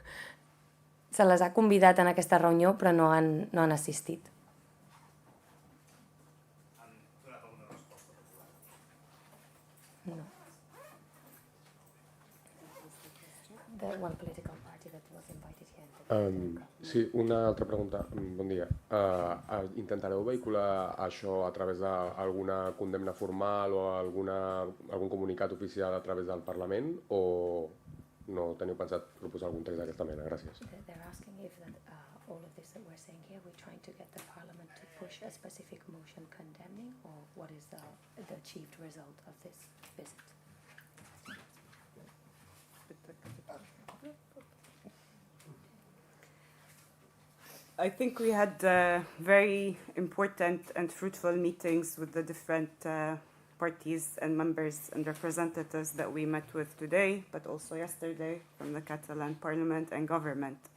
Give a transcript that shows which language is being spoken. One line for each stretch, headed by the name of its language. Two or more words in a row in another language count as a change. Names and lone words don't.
Catalan: Se les ha convidat en aquesta reunió, però no han assistit. No.
English: The one political party that was invited here.
Catalan: Sí, una altra pregunta. Bon dia. Intentareu vehicular això a través d'alguna condemna formal o algun comunicat oficial a través del Parlament o no teniu pensat proposar algun text d'aquesta mena? Gràcies.
English: They're asking if that all of this that we're saying here, we're trying to get the Parliament to push a specific motion condemning, or what is the achieved result of this visit? I think we had very important and fruitful meetings with the different parties and members and representatives that we met with today, but also yesterday from the Catalan Parliament and government.